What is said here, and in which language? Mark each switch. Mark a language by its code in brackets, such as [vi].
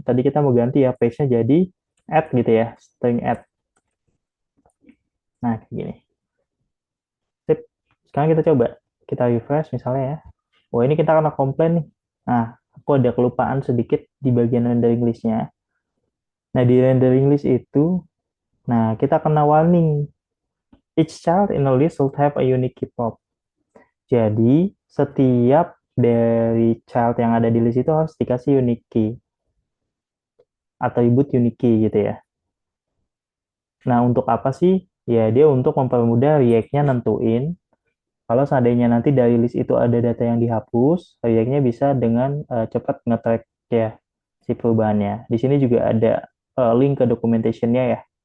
[id] Tadi kita mau ganti ya page-nya jadi add gitu ya, string add. Nah, kayak gini. Sip. Sekarang kita coba. Kita refresh misalnya ya. Wah, ini kita kena komplain nih. Nah, aku ada kelupaan sedikit di bagian rendering list-nya. Nah, di rendering list itu, nah, kita kena warning. [en] Each child in a list should have a unique key pop. [id] Jadi, setiap dari child yang ada di list itu harus dikasih unique key. Atribut unique key gitu ya. Nah, untuk apa sih? Ya, dia untuk mempermudah React-nya nentuin kalau seandainya nanti dari list itu ada data yang dihapus, React-nya bisa dengan cepat nge-track ya si perubahannya. Di sini juga ada link ke documentation-nya ya.